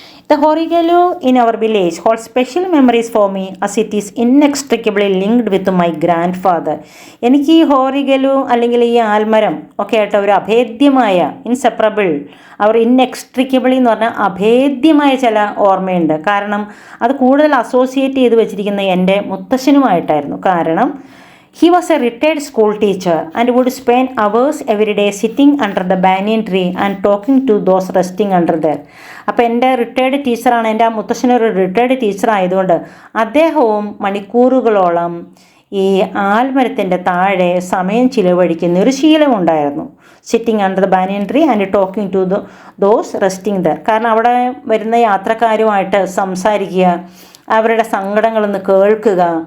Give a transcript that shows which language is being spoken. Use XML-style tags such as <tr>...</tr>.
<en>The ഹോറിഗലു in our village hold special memories for me as it is inextricably linked with my grandfather.</en> <ml>എനിക്ക് ഈ ഹോറിഗലു അല്ലെങ്കിൽ ഈ ആൽമരം ഒക്കെ ആയിട്ട് ഒരു അഭേദ്യമായ ഇൻസെപ്പറബിൾ, അവർ ഇൻഎക്സ്ട്രിക്കബിളി എന്ന് പറഞ്ഞാൽ അഭേദ്യമായ ചില ഓർമ്മയുണ്ട്. കാരണം അത് കൂടുതൽ അസോസിയേറ്റ് ചെയ്ത് വെച്ചിരിക്കുന്നത് എൻ്റെ മുത്തശ്ശനുമായിട്ടായിരുന്നു. കാരണം</ml> <en>he was a retired school teacher and would spend hours every day sitting under the banyan tree and talking to those resting under there.</en> <ml>അപ്പോൾ എൻ്റെ റിട്ടയർഡ് ടീച്ചറാണ്, എൻ്റെ ആ മുത്തശ്ശനൊരു റിട്ടയർഡ് ടീച്ചർ ആയതുകൊണ്ട് അദ്ദേഹവും മണിക്കൂറുകളോളം ഈ ആൽമരത്തിൻ്റെ താഴെ സമയം ചിലവഴിക്കുന്ന ഒരു ശീലമുണ്ടായിരുന്നു.</ml> <en>Sitting under the banyan tree and talking to those resting there.</en> <ml>കാരണം അവിടെ വരുന്ന യാത്രക്കാരുമായിട്ട് സംസാരിക്കുക, അവരുടെ സങ്കടങ്ങളൊന്ന് കേൾക്കുക.</ml>